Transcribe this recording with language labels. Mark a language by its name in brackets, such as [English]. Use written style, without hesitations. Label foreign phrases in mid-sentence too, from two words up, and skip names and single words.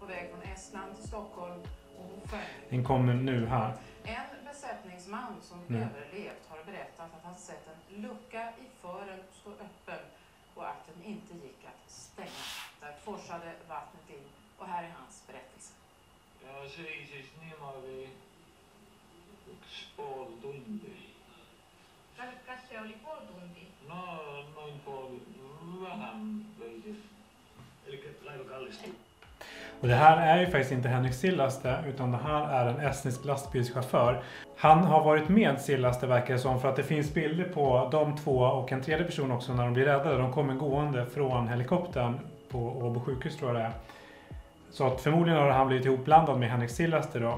[Swedish] På väg från Estland till Stockholm och färd. Den kommer nu här. En besättningsman som överlevt har berättat att han sett en lucka i fören stå öppen och att den inte gick att stänga. Där forsade vattnet in, och här är hans berättelse. [Estonian] Ja, siis niimoodi üks pool tundi. [Finnish] Kas se oli puoli tuntia? No, noin vähän veidi. Eli laiva kallistui. [Swedish] Och det här är ju faktiskt inte Henrik Sillaste, utan det här är en estnisk lastbilschaufför. Han har varit med Sillaste, verkar det som, för att det finns bilder på de två och en tredje person också när de blir räddade. De kommer gående från helikoptern på Åbo sjukhus, tror jag det är. Så att förmodligen har han blivit ihopblandad med Henrik Sillaste då.